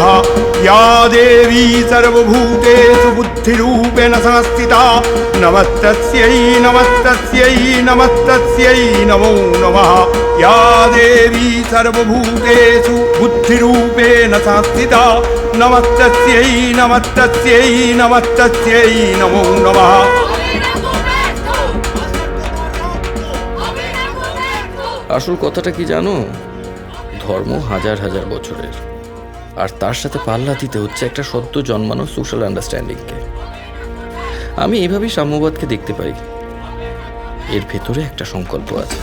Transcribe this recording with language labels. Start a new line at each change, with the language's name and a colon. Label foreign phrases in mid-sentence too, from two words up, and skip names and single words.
Sanskrit: या देवी सर्वभूतेषु बुद्धिरूपेण संस्थिता नमस्तस्यै नमस्तस्यै नमस्तस्यै नमो नमः। या देवी सर्वभूतेषु बुद्धिरूपेण संस्थिता नमस्तस्यै नमस्तस्यै नमस्तस्यै नमो नमः।
Bangla: আসল কথাটা কি জানো? ধর্ম হাজার হাজার বছরের, আর তার সাথে পাল্লা দিতে হচ্ছে একটা সদ্য জন্মানো
English: social understanding.
Bangla: আমি এভাবেই সাম্যবাদকে দেখতে পাই। এর ভেতরে একটা সংকল্প আছে।